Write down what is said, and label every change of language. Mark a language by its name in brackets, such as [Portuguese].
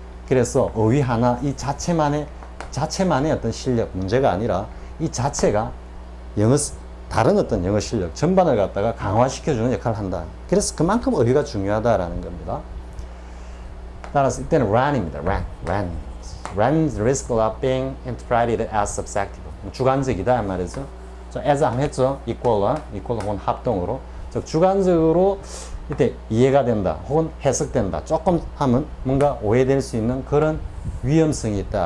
[Korean] 그래서 어휘 하나 이 자체만의 어떤 실력 문제가 아니라 이 자체가 다른 어떤 영어 실력 전반을 갖다가 강화시켜주는 역할을 한다. 그래서 그만큼 어휘가 중요하다라는 겁니다. 따라서 이때는 run입니다. [English] run the risk of being interpreted as subjective. [Korean] 주관적이다 말이죠. as 한번 했죠. equal 혹은 합동으로. 즉 주관적으로 이때 이해가 된다 혹은 해석된다 조금 하면 뭔가 오해될 수 있는 그런 위험성이 있다.